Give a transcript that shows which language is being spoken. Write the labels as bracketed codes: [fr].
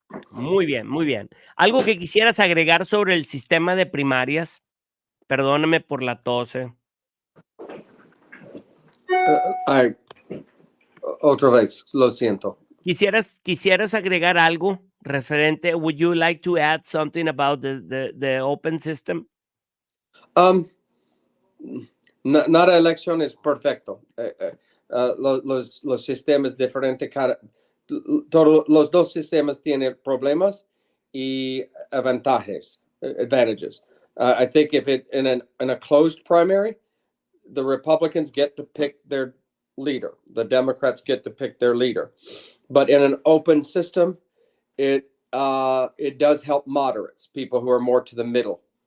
[es] Muy bien, muy bien. ¿Algo que quisieras agregar sobre el sistema de primarias? Perdóname por la tos. Otra vez, lo siento. ¿Quisieras agregar algo referente? [en] Would you like to add something about the open system? [es] Nada elección es perfecto. Los sistemas diferentes, los dos sistemas tienen problemas y advantages. [en] I think if in a closed primary, the Republicans get to pick their leader. The Democrats get to pick their leader. But in an open system, it does help moderates, people who are more to the middle.